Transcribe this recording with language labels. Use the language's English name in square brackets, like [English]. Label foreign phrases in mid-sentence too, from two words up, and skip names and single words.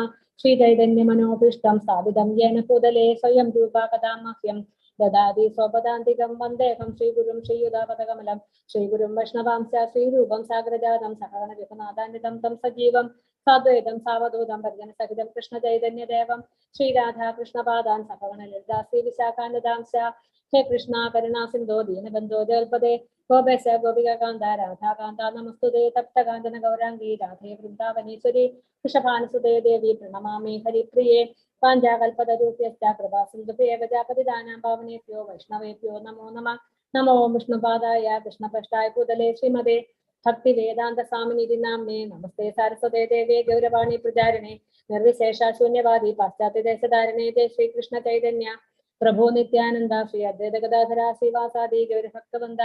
[Sanskrit] ശ്രീചൈതന്യമനോഭീഷ്ടം സ്ഥാപിതം യേന ഭൂതലേ സ്വയം രൂപാ പദാമഹ്യം ദദാതി സ്വപദാന്തികം വന്ദേഹം ശ്രീഗുരും ശ്രീയുതാപദകമലം ശ്രീഗുരും വൈഷ്ണവാംശ ശ്രീരൂപം സാഗ്രജാതം സഹഗണ വിഘ്നനാഥാന്വിതം തം സജീവം സാദ്വൈതം സാവധൂതം പരിജനസഹിതം കൃഷ്ണചൈതന്യദേവം ശ്രീരാധാകൃഷ്ണപാദാൻ സഹഗണ ലളിതാ ശ്രീ വിശാഖാനദാംശ. ഹേ കൃഷ്ണ കരുണാ സിന്ധോ ദീനബന്ധോ ജൽപദേ ഗോപേശ ഗോപികാന്ത രാധാകാന്ത നമസ്തുതേ തപ്തകാഞ്ചന ഗൗരാംഗീ രാധേ വൃന്ദാവനീശ്വരി വൃഷഭാനുസുതേ ദേവി പ്രണമാമി ഹരിപ്രിയേ. പാഞ്ചാകൽപതരൂപ്യശ്ച കൃപാസിന്ധുഭ്യേ ഗജാപതിദാനാം പാവനേഭ്യോ വൈഷ്ണവേഭ്യോ നമോ നമഃ. നമോ വിഷ്ണുപാദായ കൃഷ്ണപൃഷ്ഠായ ഭൂതലേ ശ്രീമതേ ഭക്തി വേദാന്ത സ്വാമിനിധി നാമ്നേ. നമസ്തേ സാരസ്വതേ ദേവേ ഗൗരവാണി പ്രചാരിണേ നിർവിശേഷ ശൂന്യവാദി പാശ്ചാത്യ ദേശധാരണേ. ജയ ശ്രീകൃഷ്ണ ചൈതന്യ പ്രഭു നിത്യാനന്ദ ശ്രീ അദ്വൈത ഗദാധര ശ്രീവാസാദി ഗൗരഭക്തവന്ദ.